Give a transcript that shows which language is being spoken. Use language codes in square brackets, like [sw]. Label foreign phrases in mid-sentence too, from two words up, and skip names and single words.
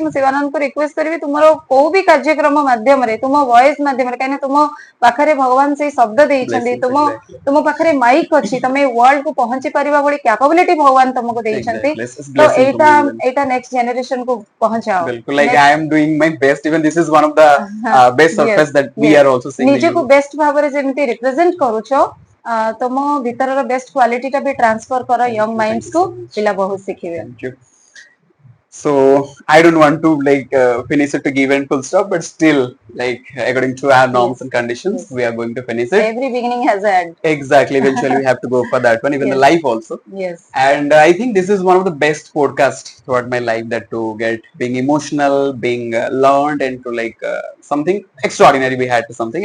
[or] ମୁଁ ଶିବାନନ୍ଦକୁ ରିକ୍ୱେଷ୍ଟ କରିବି, ତୁମର କୋଉ ବି କାର୍ଯ୍ୟକ୍ରମ ମାଧ୍ୟମରେ, ତୁମ ଭଏସ ମାଧ୍ୟମରେ, କାହିଁକିନା ତୁମ ପାଖରେ ଭଗବାନ ସେଇ ଶବ୍ଦ ଦେଇଛନ୍ତି, ତୁମ ପାଖରେ ମାଇକ୍ ଅଛି, ତମେ ୱାର୍ଲଡ କୁ ପହଞ୍ଚି ପାରିବା ଭଳି କ୍ୟାପାବିଲିଟି ଭଗବାନ ତମକୁ ଦେଇଛନ୍ତି। ତ ଏଇଟା [en] next generation [or] କୁ ପହଞ୍ଚାଅ। [en] Like I am doing my best, even this is one of the best surface that we are also seeing. [or] ନିଜକୁ ବେଷ୍ଟ ଭାବରେ ଯେମିତି ରିପ୍ରେଜେଣ୍ଟ କରୁଛ, ତମ ଭିତରର [en] best quality [or] ଟା ବି ଟ୍ରାନ୍ସଫର କର [en] young minds [or] କୁ, ପିଲା ବହୁତ ଶିଖିବେ। [en] So I don't want to finish it to give and full stop, but still, according to our norms and conditions, we are going to finish it. Every beginning has an end. Exactly. Eventually we have to go for that one, even the life also. Yes. And I think this is one of the best podcasts throughout my life, that to get being emotional, being learned, and to something extraordinary we had to something.